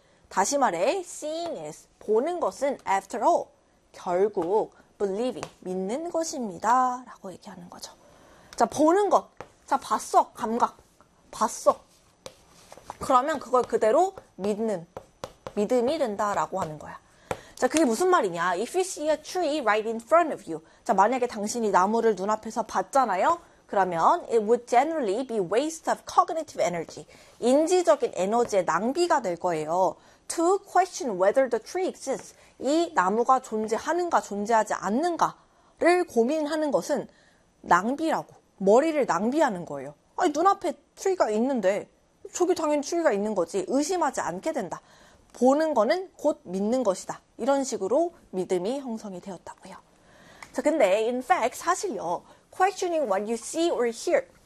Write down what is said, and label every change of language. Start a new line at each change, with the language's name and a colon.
Korean: 다시 말해,
English: seeing is
Korean: 보는 것은
English: after all
Korean: 결국 believing 믿는 것입니다라고 얘기하는 거죠. 자, 보는 것. 자, 봤어. 감각. 봤어. 그러면 그걸 그대로 믿는. 믿음이 된다라고 하는 거야. 자, 그게 무슨 말이냐?
English: If you see a tree right in front of you.
Korean: 자, 만약에 당신이 나무를 눈앞에서 봤잖아요? 그러면
English: it would generally be waste of cognitive energy.
Korean: 인지적인 에너지의 낭비가 될 거예요.
English: To question whether the tree exists.
Korean: 이 나무가 존재하는가, 존재하지 않는가를 고민하는 것은 낭비라고. 머리를 낭비하는 거예요. 아니, 눈앞에 트리가 있는데, 저기 당연히 트리가 있는 거지. 의심하지 않게 된다. 보는 거는 곧 믿는 것이다. 이런 식으로 믿음이 형성이 되었다고요. 자, 근데,
English: in fact,
Korean: 사실요,
English: questioning what you see or hear.